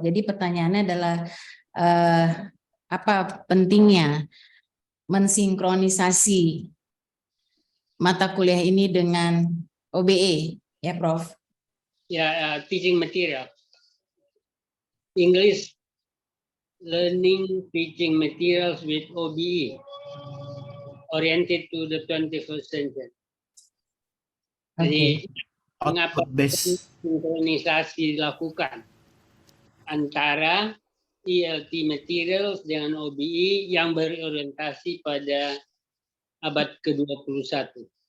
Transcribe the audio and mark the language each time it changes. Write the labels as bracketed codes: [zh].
[id] Jadi pertanyaannya adalah apa pentingnya mensinkronisasi mata kuliah ini dengan OBE ya Prof? [en] Ya, teaching material. English learning teaching materials with OBE oriented to the 21st century. [id] Jadi mengapa sinkronisasi dilakukan antara ELT materials dengan OBE yang berorientasi pada abad ke-21?